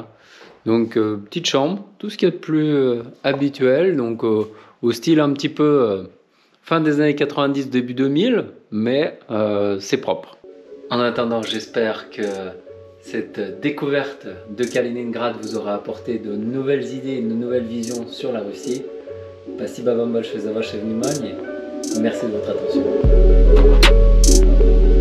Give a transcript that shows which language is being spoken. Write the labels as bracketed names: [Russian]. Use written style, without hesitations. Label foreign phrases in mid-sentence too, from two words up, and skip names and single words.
[French] Donc petite chambre, tout ce qu'il y a de plus habituel, donc au style un petit peu fin des années 90, début 2000, mais c'est propre. En attendant, j'espère que cette découverte de Kaliningrad vous aura apporté de nouvelles idées, de nouvelles visions sur la Russie. [Russian] Спасибо вам большое за ваше внимание. [French] Merci de votre attention.